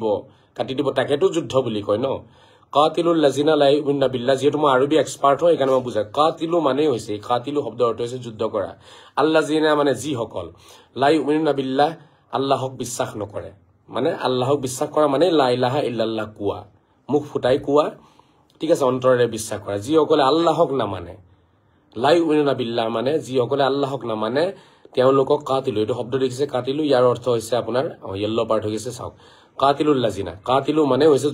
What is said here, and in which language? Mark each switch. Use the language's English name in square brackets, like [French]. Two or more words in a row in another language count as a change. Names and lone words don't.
[Assamese] কাটি দিব তাকেটো যুদ্ধ বুলি কয় ন [Arabic] قاتلوا الذين لا يؤمنون بالله [Assamese] যেটো মই আৰবী এক্সপার্ট হয় এখানে মই বুজাই কাতিলু মানে হৈছে কাতিলু শব্দ অৰ্থ হৈছে যুদ্ধ কৰা আল্লাযিনা মানে যি সকল [Arabic] لا يؤمنون بالله [Assamese] আল্লাহক বিশ্বাস নকৰে মানে আল্লাহক বিশ্বাস কৰা মানে [Arabic] لا إله إلا الله [Assamese] কোৱা মুখ ফুটাই কোৱা ঠিক আছে অন্তৰেৰে বিশ্বাস কৰা যি সকলে আল্লাহক নামানে [Arabic] لا يؤمنون بالله [Assamese] মানে যি সকলে আল্লাহক নামানে তেওঁলোকক কাতিলু এটো শব্দ দেখিছে কাতিলু ইয়াৰ অৰ্থ হৈছে আপোনাৰ [English] yellow part [Assamese] হৈ গৈছে চাওক [Arabic] قاتلوا الذين [Assamese] কাতিলু মানে হৈছে